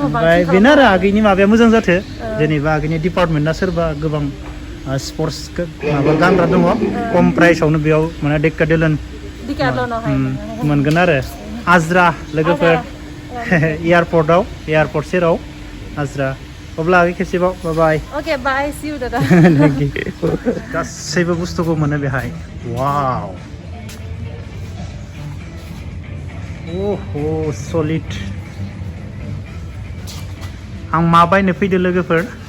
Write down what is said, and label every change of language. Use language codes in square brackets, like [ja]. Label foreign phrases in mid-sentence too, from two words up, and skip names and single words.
[brx] ओमफ्राय बेनो आरो आगैनि माबाया मोजां जाथो जेनेबा आगैनि डिपार्टमेन्टआ सोरबा गोबां स्पर्ट्स माबा गानग्रा दङ खम प्राइसआवनो बेयाव माने डिकाथलनावहाय मोनगोन आरो आजरा लोगोफोर एयारपर्ट सेराव आजरा अब्ला आगै खेबसेबाव बाय [en] okay bye see you दादा [brx] गासैबो बुस्थुखौ मोनो बेहाय वाव ओहो सलिड आं मा बायनो फैदो लोगोफोर